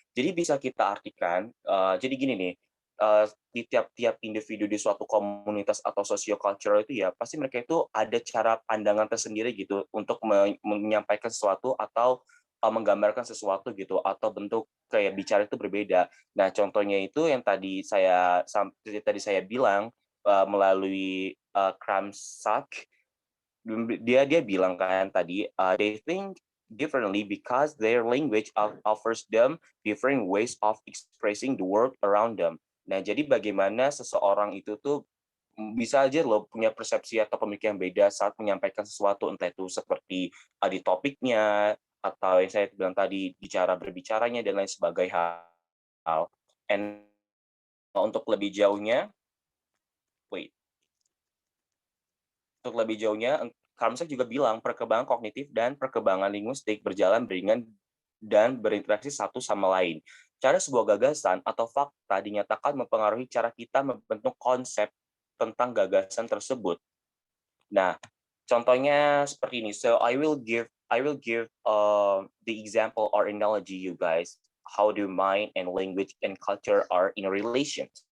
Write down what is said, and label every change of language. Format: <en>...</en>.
<id>Jadi bisa kita artikan, jadi gini nih, di tiap-tiap individu di suatu komunitas atau socio-cultural itu ya, pasti mereka itu ada cara pandangan tersendiri gitu untuk menyampaikan sesuatu atau menggambarkan sesuatu gitu, atau bentuk kayak bicara itu berbeda. Nah, contohnya itu yang tadi saya bilang melalui Kramsak, dia bilang kan tadi,</id> <en>they think differently because their language offers them different ways of expressing the world around them.</en> <id>Nah, jadi bagaimana seseorang itu tuh bisa aja loh punya persepsi atau pemikiran beda saat menyampaikan sesuatu, entah itu seperti di topiknya, atau yang saya bilang tadi di cara berbicaranya dan lain sebagainya hal. And untuk lebih jauhnya, wait, untuk lebih jauhnya, Karmsek juga bilang perkembangan kognitif dan perkembangan linguistik berjalan beriringan dan berinteraksi satu sama lain. Cara sebuah gagasan atau fakta dinyatakan mempengaruhi cara kita membentuk konsep tentang gagasan tersebut. Nah, contohnya seperti ini.</id> <en>So I will give the example or analogy you guys how do mind and language and culture are in a relation.</en>